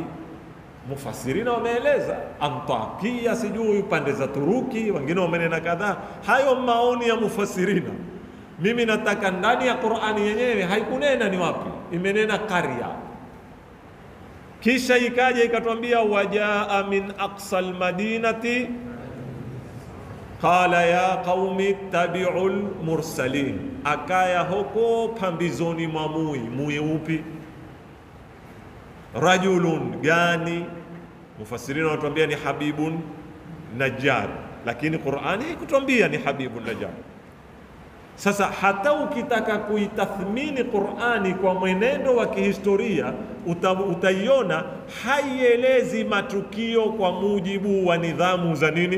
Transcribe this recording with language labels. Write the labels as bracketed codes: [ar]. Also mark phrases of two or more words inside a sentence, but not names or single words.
[sw] Mufassirina wameeleza Antakia, sijui pande za Turuki, wengine wamenena kadhaa. Hayo maoni ya mufassirina. Mimi nataka ndani ya Qur'ani yenyewe haikunena ni wapi, imenena qarya. Kisha ikaja ikatuambia [ar] وجاء من أقصى المدينة قال يا قوم اتبعوا المرسلين. [sw] Akaya huko pambizoni mwa mui upi? Rajulun gani? Mufassirina wanatuambia ni Habibun Najjar, lakini Qur'ani haikutuambia ni Habibun Najjar. Sasa hata ukitaka kuitathmini Qur'ani kwa mwenendo wa kihistoria, utaiona haielezi matukio kwa mujibu wa nidhamu za nini?